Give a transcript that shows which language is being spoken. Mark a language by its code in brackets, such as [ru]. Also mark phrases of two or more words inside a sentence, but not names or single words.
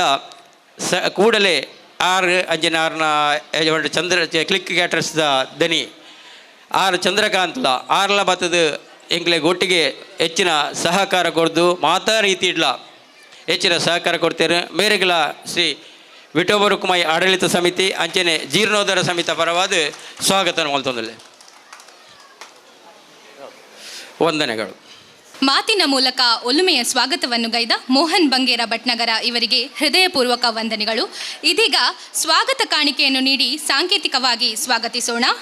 [tcy] ಕೂಡಲೇ ಅಂಜನೆ ಆರ್ನ ಚಂದ್ರ ಕ್ಲಿಕ್ ಕ್ಯಾಟರ್ಸ್ದ ದನಿ ಚಂದ್ರಕಾಂತ್ಲ ಆರ್ಲ ಬತ್ತದ ಎಂಕ್ಲೆಗ್ ಒಟ್ಟಿಗೆ ಹೆಚ್ಚಿನ ಸಹಕಾರ ಕೊಡ್ದು ಮಾತಾ ರೀತಿ ಇಡ್ಲ ಹೆಚ್ಚಿನ ಸಹಕಾರ ಕೊಡ್ತೇನೆ ಮೇರೆಗಳ ಶ್ರೀ ವಿಠೋಬ ರುಕ್ಮಾಯಿ ಆಡಳಿತ ಸಮಿತಿ ಅಂಚನೆ ಜೀರ್ಣೋದ್ಧಾರ ಸಮಿತಿ ಪರವಾದ ಸ್ವಾಗತ ಮಲ್ತೊಂದಲೆ ವಂದನೆಗಳು. [kn] ಮಾತಿನ ಮೂಲಕ ಒಲುಮೆಯ ಸ್ವಾಗತವನ್ನು ಗೈದ ಮೋಹನ್ ಬಂಗೇರ ಭಟ್ನಗರ ಇವರಿಗೆ ಹೃದಯಪೂರ್ವಕ ವಂದನೆಗಳು. ಇದೀಗ ಸ್ವಾಗತ ಕಾಣಿಕೆಯನ್ನು ನೀಡಿ ಸಾಂಕೇತಿಕವಾಗಿ ಸ್ವಾಗತಿಸೋಣ.